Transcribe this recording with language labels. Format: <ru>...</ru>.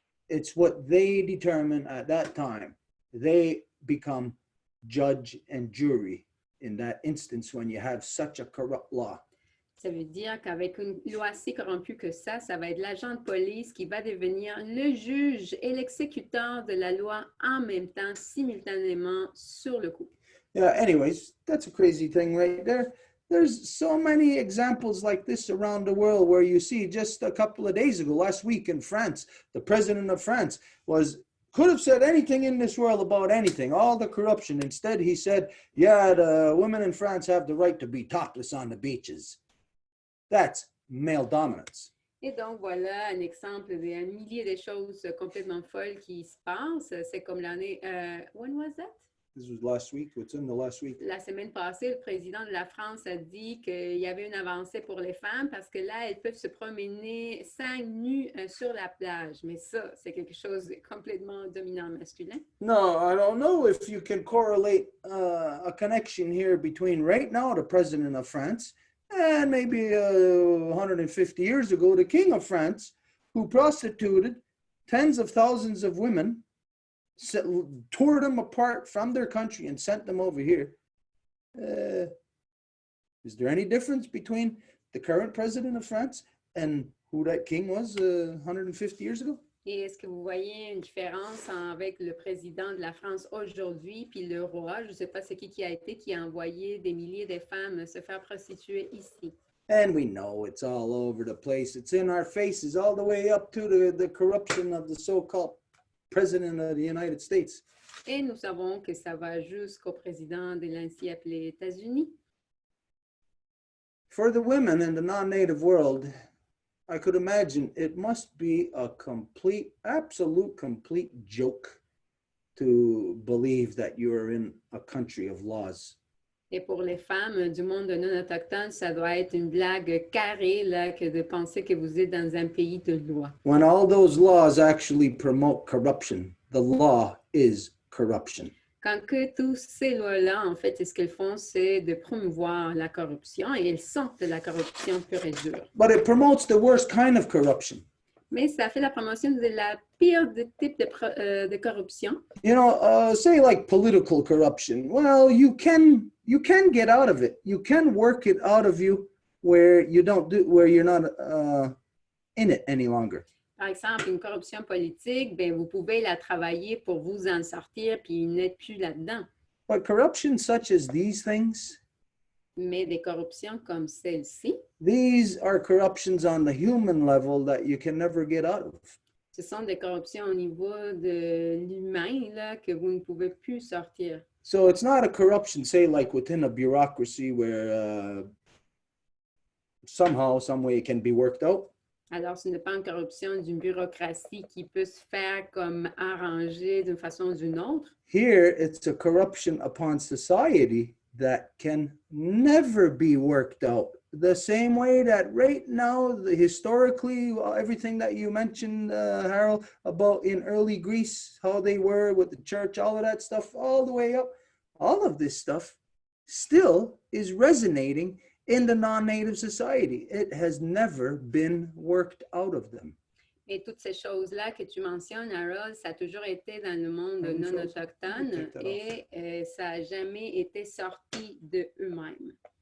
<en>It's what they determine at that time. They become judge and jury in that instance when you have such a corrupt law.</en> <fr>Ça veut dire qu'avec une loi si corrompue que ça va être l'agent de police qui va devenir le juge et l'exécuteur de la loi en même temps, simultanément, sur le coup.</fr> <en>Yeah, anyways, that's a crazy thing right there. There's so many examples like this around the world where you see just a couple of days ago, last week in France, the president of France could have said anything in this world about anything, all the corruption. Instead, he said, yeah, the women in France have the right to be topless on the beaches. That's male dominance.</en> <fr>Et donc, voilà un exemple d'un millier de choses complètement folles qui se passent. C'est comme l'année...</fr> <en>when was that? This was last week. What's in the last week?</en> <fr>La semaine passée, le président de la France a dit qu'il y avait une avancée pour les femmes parce que là, elles peuvent se promener seins nus sur la plage. Mais ça, c'est quelque chose de complètement dominant masculin.</fr> <en>No, I don't know if you can correlate a connection here between right now the president of France and maybe 150 years ago the king of France, who prostituted tens of thousands of women, tore them apart from their country and sent them over here. Is there any difference between the current president of France and who that king was 150 years ago?</en> <fr>Et est-ce que vous voyez une différence avec le président de la France aujourd'hui puis le roi? Je ne sais pas c'est qui a envoyé des milliers de femmes se faire prostituer ici.</fr> <en>And we know it's all over the place. It's in our faces all the way up to the corruption of the so-called President of the United States.</en> <fr>Et nous savons que ça va jusqu'au président de l'ainsi appelé États-Unis.</fr> <en>For the women in the non-native world, I could imagine it must be a absolute complete joke to believe that you are in a country of laws.</en> <fr>Et pour les femmes du monde non autochtone, ça doit être une blague carrée là, que de penser que vous êtes dans un pays de loi.</fr> <en>When all those laws actually promote corruption, the law is corruption.</en> <fr>Quand que tous ces lois-là, en fait, ce qu'elles font, c'est de promouvoir la corruption et elles sont de la corruption pure et dure.</fr> <en>But it promotes the worst kind of corruption.</en> <fr>Mais ça fait la promotion de la pire type de corruption.</fr> <en>You know, say like political corruption. Well, you can get out of it. You can work it out of you where you're not in it any longer.</en> <fr>Par exemple, une corruption politique, ben vous pouvez la travailler pour vous en sortir puis n'être plus là-dedans.</fr> <en>But corruption such as these things,</en> <fr>Mais des corruptions comme celle-ci,</fr> <en>these are corruptions on the human level that you can never get out of.</en> <fr>ce sont des corruptions au niveau de l'humain là, que vous ne pouvez plus sortir.</fr> <en>So it's not a corruption, say, like within a bureaucracy where somehow, some way it can be worked out.</en> <fr>Alors, ce n'est pas une corruption d'une bureaucratie qui peut se faire comme arranger d'une façon ou d'une autre.</fr> <en>Here, it's a corruption upon society that can never be worked out. The same way that right now, historically, everything that you mentioned, Harold, about in early Greece, how they were with the church, all of that stuff, all the way up, all of this stuff still is resonating in the non-native society. It has never been worked out of them.</en> <fr>Et toutes ces choses-là que tu mentionnes, Harold, ça a toujours été dans le monde non autochtone et ça n'a jamais été sorti de eux-mêmes.</fr>